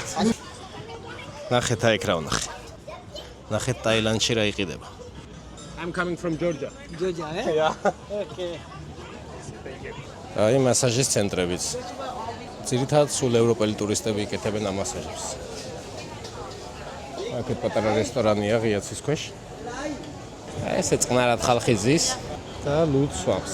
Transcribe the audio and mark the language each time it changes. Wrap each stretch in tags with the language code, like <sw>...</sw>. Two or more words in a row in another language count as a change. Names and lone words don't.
<ka>ნახეთ აი რა ვნახე. ნახეთ ტაილანდში რა იყიდება.</ka> <en>I'm coming from Georgia. Georgia, eh? Yeah. Okay.</en> <ka>აი მასაჟის ცენტრებიც. ძირითადად სულ ევროპელი ტურისტები იკეთებენ ამ მასაჟებს. აქ პატარა რესტორანია ღია ცის ქვეშ. აი ესე წყნარად ხალხი ზის. და ლუდ სვამს.</ka>